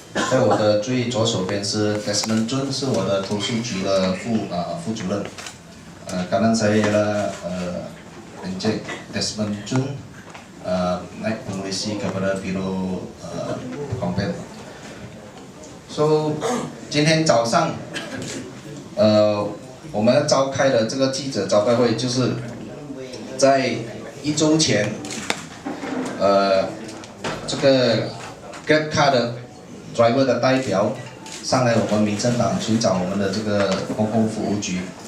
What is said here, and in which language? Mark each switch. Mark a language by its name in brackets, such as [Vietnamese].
[Chinese] 在我的最左手边是 Desmond Jun， 是我的投诉局的副主任。 [Malay] kanan saya ialah Encik Desmond Jun, naib pengurusi kepada Biro Kompen。 [English] So [Chinese] 今天早上，我们召开的这个记者招待会，就是在1周前，这个 GrabCar 的 [English] driver [Chinese] 的代表上来我们民政党寻找我们的这个公共服务局。